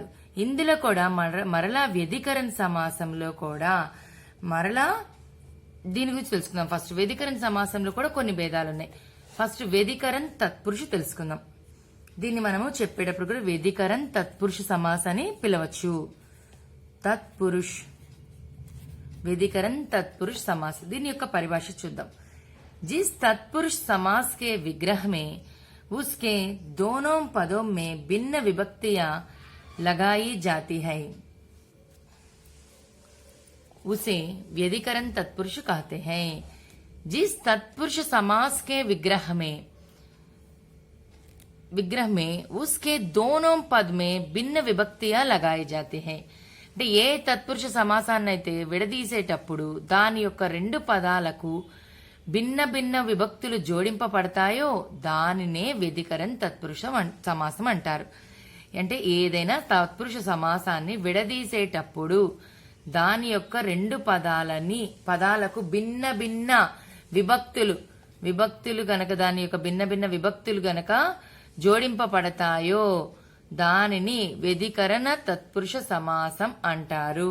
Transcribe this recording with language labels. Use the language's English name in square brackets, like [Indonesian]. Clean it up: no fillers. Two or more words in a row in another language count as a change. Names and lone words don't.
[Telugu] ఇందులో కూడా మరలా వ్యధికరణ్ సమాసంలో కూడా మరలా దీని గురించి తెలుసుకుందాం. ఫస్ట్ వ్యధికరణ్ సమాసంలో కూడా కొన్ని భేదాలు ఉన్నాయి. ఫస్ట్ వ్యధికరణ్ తత్పురుష తెలుసుకుందాం. దీన్ని మనము చెప్పేటప్పుడు కూడా వ్యధికరణ్ తత్పురుష సమాసాన్ని పిలవచ్చు. [Hindi] तत्पुरुष व्यधिकरण तत्पुरुष समास. [Telugu] దీని యొక్క పరిభాష చూద్దాం. [Hindi] जिस तत्पुरुष समास के विग्रह में उसके दोनों पदों में भिन्न विभक्तियां लगाई जाती है उसे व्यधिकरण तत्पुरुष कहते हैं. जिस तत्पुरुष समास के विग्रह में उसके दोनों पद में भिन्न विभक्तियां लगाई जाती हैं. [Telugu] అంటే ఏ తత్పురుష సమాసాన్ని అయితే విడదీసేటప్పుడు దాని యొక్క రెండు పదాలకు భిన్న భిన్న విభక్తులు జోడింపబడతాయో దానినే వ్యధికరణ్ తత్పురుష సమాసం అంటారు. అంటే ఏదైనా తత్పురుష సమాసాన్ని విడదీసేటప్పుడు దాని యొక్క రెండు పదాలకు భిన్న భిన్న విభక్తులు గనక దాని యొక్క భిన్న భిన్న విభక్తులు గనక జోడింపబడతాయో దానిని వ్యధికరణ తత్పురుష సమాసం అంటారు.